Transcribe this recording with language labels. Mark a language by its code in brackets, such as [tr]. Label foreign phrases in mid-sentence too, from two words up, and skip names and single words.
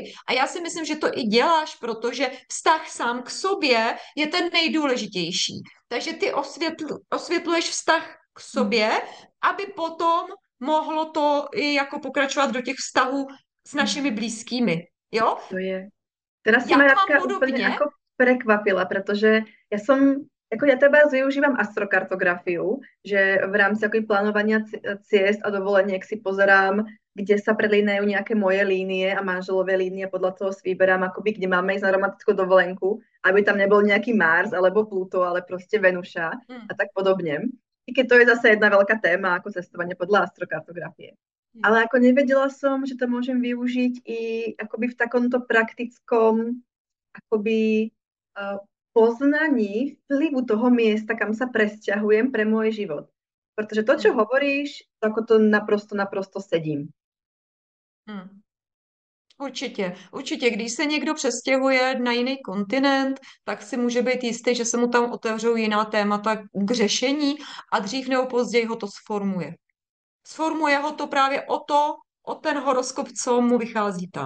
[cs] A já si myslím, že to i děláš, protože vztah sám k sobě je ten nejdůležitější. Takže ty osvětluješ vztah k sobě, aby potom mohlo to i jako pokračovat do těch vztahů s našimi blízkými. Jo? [sk] To je. Teraz si [cs] Já [sk] ma [cs] to mám [sk] Radka úplne [cs] podobně. [sk] ako prekvapila, pretože ja som, ako ja teda využívam astrokartografiu, že v rámci ako plánovania ciest a dovoleniek si pozerám, kde sa prelínajú nejaké moje línie a manželové línie, podľa toho si vyberám akoby, kde máme ísť na romantickú dovolenku, aby tam nebol nejaký Mars alebo Pluto, ale proste Venuša a tak podobne. I keď to je zase jedna veľká téma, ako cestovanie podľa astrokartografie. Ale ako nevedela som, že to môžem využiť i akoby v takomto praktickom akoby poznaní vplyvu toho miesta, kam sa presťahujem pre môj život. Protože to, čo Hmm. hovoríš, ako to naprosto sedím. [cs] Hmm. Určitě. Když se někdo přestěhuje na jiný kontinent, tak si může být jistý, že se mu tam otevřou jiná témata k řešení a dřív nebo později ho to sformuje. Sformuje ho to právě o ten horoskop, co mu vychází tam.